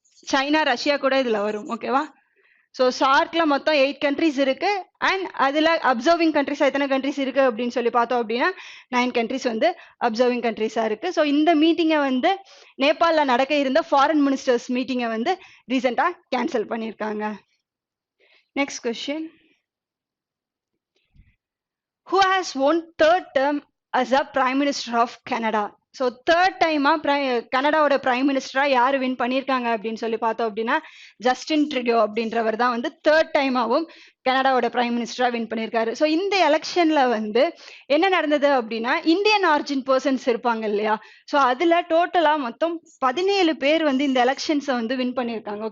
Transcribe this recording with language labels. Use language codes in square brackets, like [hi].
[ta] China, Russia கூட இதுல வரும். ஓகேவா, ஸோ ஷார்க்ல மொத்தம் 8 கண்ட்ரிஸ் இருக்கு. அண்ட் அதுல அப்சர்விங் கண்ட்ரிஸ் எத்தனை கண்ட்ரிஸ் இருக்கு அப்படின்னு சொல்லி பார்த்தோம் அப்படின்னா 9 கண்ட்ரிஸ் வந்து அப்சர்விங் கண்ட்ரிஸா இருக்கு. ஸோ இந்த மீட்டிங்கை வந்து நேபாளில் நடக்க இருந்த ஃபாரின் மினிஸ்டர்ஸ் மீட்டிங்கை வந்து ரீசெண்டா கேன்சல் பண்ணியிருக்காங்க. Next question, [en] who has won third term as a prime minister of Canada? [ta] So third டைமா கனடாவோட பிரைம் மினிஸ்டரா யார் வின் பண்ணியிருக்காங்க அப்படின்னு சொல்லி பார்த்தோம் அப்படின்னா ஜஸ்டின் ட்ரூடோ அப்படின்றவர் தான் வந்து தேர்ட் டைமாவும் கனடாவோட பிரைம் மினிஸ்டரா வின் பண்ணியிருக்காரு. ஸோ இந்த எலெக்ஷன்ல வந்து என்ன நடந்தது அப்படின்னா இந்தியன் ஆரிஜின் பர்சன்ஸ் இருப்பாங்க இல்லையா, ஸோ அதுல டோட்டலா மொத்தம் 17 பேர் வந்து இந்த எலெக்ஷன்ஸை வந்து வின் பண்ணியிருக்காங்க.